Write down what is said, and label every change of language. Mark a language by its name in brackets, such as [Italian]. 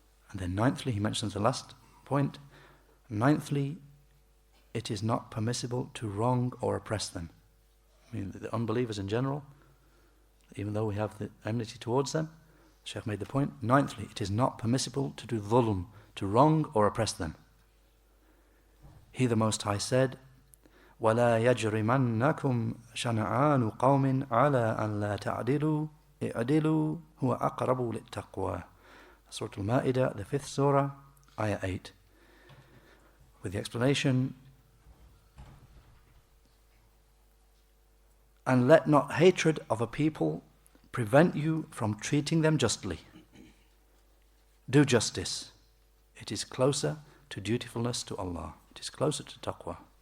[English] And then ninthly, he mentions the last point, ninthly, it is not permissible to wrong or oppress them. I mean, the unbelievers in general, even though we have the enmity towards them, the Shaykh made the point, ninthly, it is not permissible to do dhulm, to wrong or oppress them. He, the Most High, said, [Arabic] وَلَا يَجْرِمَنَّكُمْ شَنَعَانُ قَوْمٍ عَلَىٰ أَنْ لَا تَعْدِلُوا اِعْدِلُوا هُوَ أَقْرَبُ لِلتَّقْوَى. [English] Surah Al-Ma'idah, the 5th surah, ayah 8. With the explanation, and let not hatred of a people prevent you from treating them justly. Do justice. It is closer to dutifulness to Allah. It is closer to taqwa.